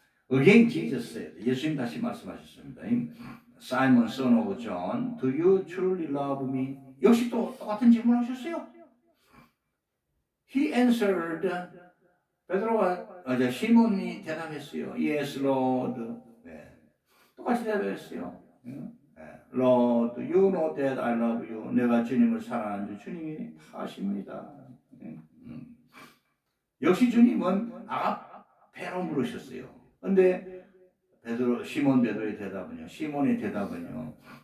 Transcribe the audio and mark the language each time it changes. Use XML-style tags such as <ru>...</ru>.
<en>Again Jesus said,</en> <ko>예수님 다시 말씀하셨습니다.</ko> <en>Simon, son of John, do you truly love me?</en> <ko>역시 또 똑같은 질문하셨어요.</ko> <en>He answered,</en> <ko>베드로가 시몬이 대답했어요.</ko> <en>Yes, Lord.</en> <ko>네. 똑같이 대답했어요.</ko> <en>Lord, you know that I love you.</en> <ko>내가 주님을 사랑하는 줄 주님이 다 아십니다. 역시 주님은 아가페로 물으셨어요. 근데 시몬 베드로의 대답은요. 시몬의 대답은요.</ko>